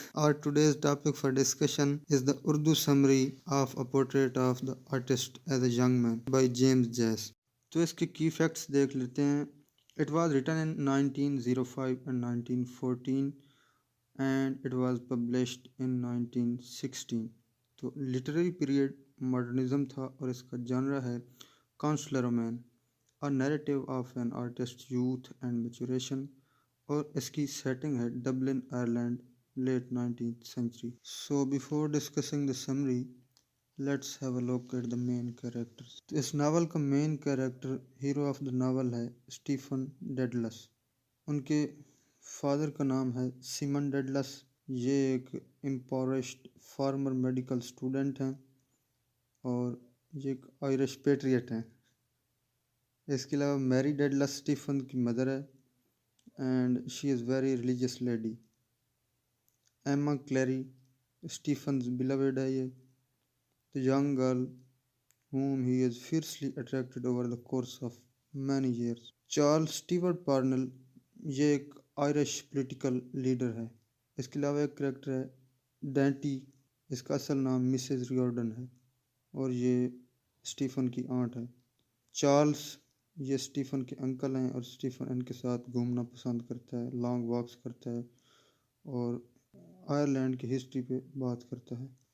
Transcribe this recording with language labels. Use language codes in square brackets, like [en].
[en] Our today's topic for discussion is the Urdu summary of A Portrait of the Artist as a Young Man by James Joyce. [ur] تو اس کے کی facts دیکھ لیتے ہیں. [en] It was written in 1905 and 1914 and it was published in 1916. [ur] تو literary period modernism تھا اور اس کا جانرا ہے consular رومین، [en] a narrative of an artist's youth and maturation. [ur] اور اس کی سیٹنگ ہے Dublin Ireland, late 19th century. [en] So before discussing the summary, let's have a look at the main characters. [ur] تو اس novel کا main character, hero of the novel ہے Stephen ڈیڈلس. ان کے father کا نام ہے سیمن ڈیڈلس. یہ ایک امپورشڈ فارمر میڈیکل اسٹوڈنٹ ہیں اور یہ ایک آئرش پیٹریٹ ہیں. اس کے علاوہ میری ڈیڈلس اسٹیفن کی مدر ہے [en] and she is very religious lady. Emma Clary, Stephen's beloved [ur] ہے یہ, [en] the young girl whom he is fiercely attracted over the course of many years. [ur] Charles Stewart Parnell، یہ ایک آئرش پولیٹیکل لیڈر ہے. اس کے علاوہ ایک character ہے dainty, اس کا اصل نام مسز ریورڈن ہے اور یہ اسٹیفن کی آنٹ ہے. چارلز، یہ اسٹیفن کے انکل ہیں اور اسٹیفن ان کے ساتھ گھومنا پسند کرتا ہے، لانگ واکس کرتا ہے اور آئرلینڈ کی ہسٹری پہ بات کرتا ہے.